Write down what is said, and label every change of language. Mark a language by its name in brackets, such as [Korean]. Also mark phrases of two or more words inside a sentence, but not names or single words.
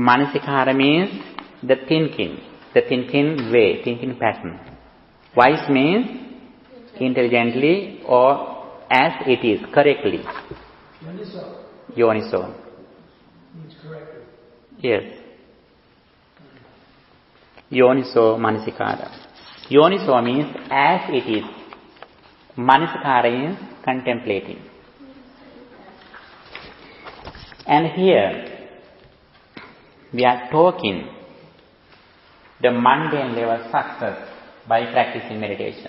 [English] Manasikara means the thinking way, thinking pattern. Wise means intelligently or as it is, correctly. Yoniso. Means correctly. Yes. [Pali] Yoniso Manasikara. [English] Yoniso means as it is. Manasikara is contemplating. And here, we are talking the mundane level success by practicing meditation.